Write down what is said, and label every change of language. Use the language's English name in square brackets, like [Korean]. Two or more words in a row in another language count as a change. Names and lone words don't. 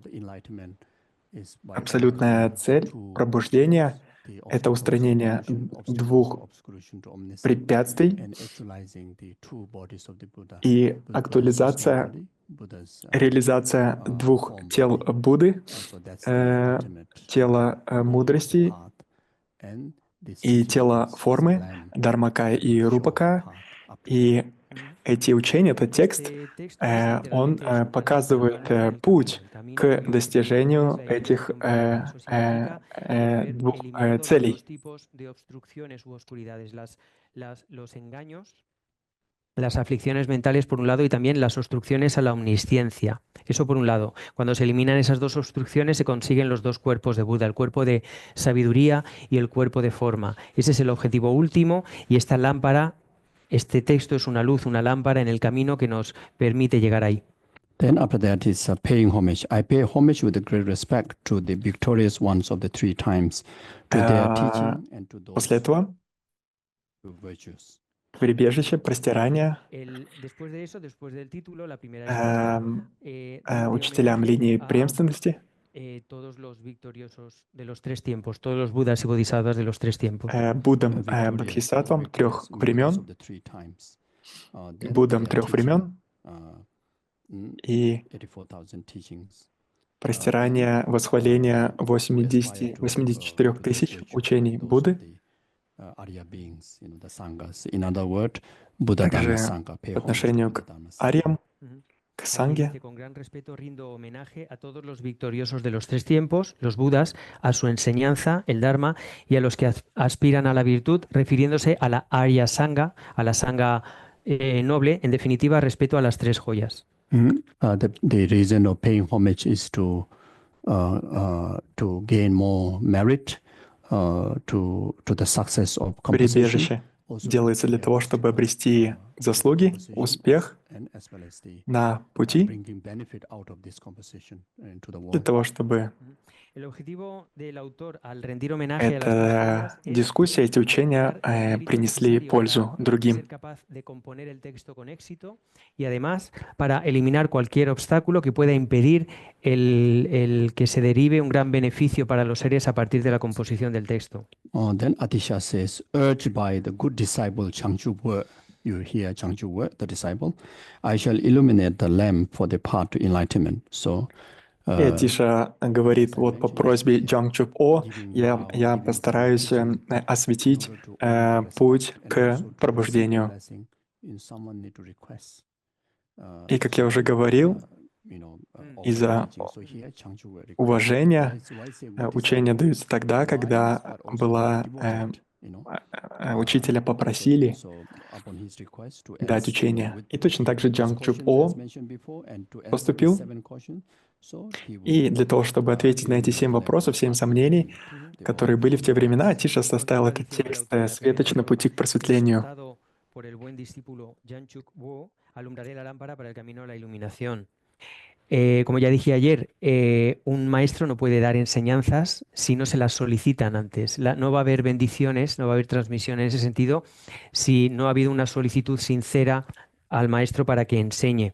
[Russian] Абсолютная цель пробуждения — это устранение двух препятствий и актуализация, реализация двух тел Будды, тела мудрости и тела формы, Дharmakaya и Рупакая. И эти учения, этот текст, он показывает путь к достижению этих двух целей. [Spanish] Las aflicciones mentales por un lado y también las obstrucciones a la omnisciencia. Eso por un lado. Cuando se eliminan esas dos obstrucciones se consiguen los dos cuerpos de Buda, el cuerpo de sabiduría y el cuerpo de forma. Ese es el objetivo último y esta lámpara, este texto es una luz, una lámpara en el camino que nos permite llegar ahí. [English] Then after that is paying homage. I pay homage with great respect to the victorious ones of the three times, to their teaching and to those [Russian] После этого [English] virtues. [Russian] прибежище, простирание учителям линии преемственности, [Spanish] todos los victoriosos de los tres tiempos, todos los budas y bodhisattvas de los tres tiempos. [Russian] Буддам, бодхисаттвам трех времен, Буддам трех времен и простирание, восхваление 84 тысяч учений Будды. Также по отношению к ариям, к санге. [Spanish] Con gran respeto rindo homenaje a todos los victoriosos de los tres tiempos, los budas, a su enseñanza, el dharma, y a los que aspiran a la virtud, refiriéndose a la Arya Sangha, a la Sangha noble, en definitiva, respeto a las tres joyas. [English] The reason of paying homage is to gain more merit, to the success of composition. [Russian] Прибежище делается для того, чтобы обрести заслуги, успех на пути, для того, чтобы эта дискуссия, эти учения принесли пользу другим. [Spanish] Y además, para eliminar cualquier obstáculo que pueda impedir el que se derive un gran beneficio para los seres a partir de la composición del texto. [English] Then Atisha says, urged by the good disciple Changchuk, you hear Changchuk, the disciple, I shall illuminate the lamp for the path to enlightenment. So, [Russian] И Атиша говорит, вот по просьбе Джангчук-О я постараюсь осветить путь к пробуждению. И, как я уже говорил, из-за уважения учения даются тогда, когда учителя попросили дать учение. И точно так же Джангчук-О поступил. И для того, чтобы ответить на эти 7 вопросов, 7 сомнений, которые были в те времена, Атиша составил этот текст «Светоч на пути к просветлению». [Spanish] Como ya dije ayer, un maestro no puede dar enseñanzas si no se las solicitan antes. No va a haber bendiciones, no va a haber transmisión en ese sentido si no ha habido una solicitud sincera al maestro para que enseñe.